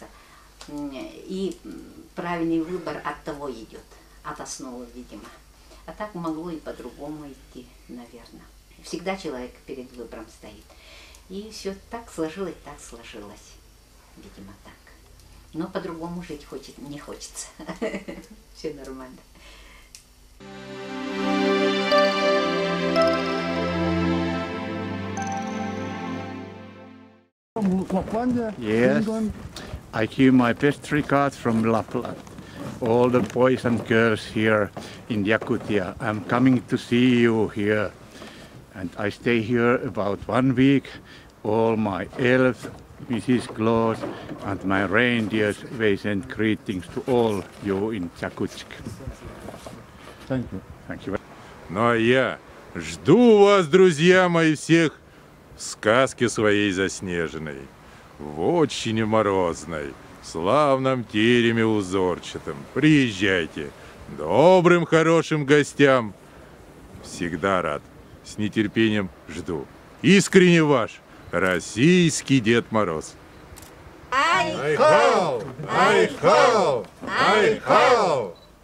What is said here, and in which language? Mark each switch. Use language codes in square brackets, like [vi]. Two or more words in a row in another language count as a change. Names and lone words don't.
[ru] И правильный выбор от того идет, от основы, видимо. А так могло и по-другому идти, наверное. Всегда человек перед выбором стоит. И все так сложилось, видимо, так. Но по-другому жить не хочется. Все нормально. [en] Yes, I give my best regards from Lapland. All the boys and girls here in Yakutia. I'm coming to see you here. And I stay here about 1 week. All my elves, Mrs. Claus and my reindeers, they send greetings to all you in Yakutsk. Thank you. Thank you. [ru] Ну а я жду вас, друзья мои, всех в сказке своей заснеженной, в очень морозной, славном тереме узорчатом. Приезжайте, добрым, хорошим гостям. Всегда рад, с нетерпением жду. Искренне ваш, российский Дед Мороз. Ай-хо! Ай-хо! Ай-хо! Ай-хо!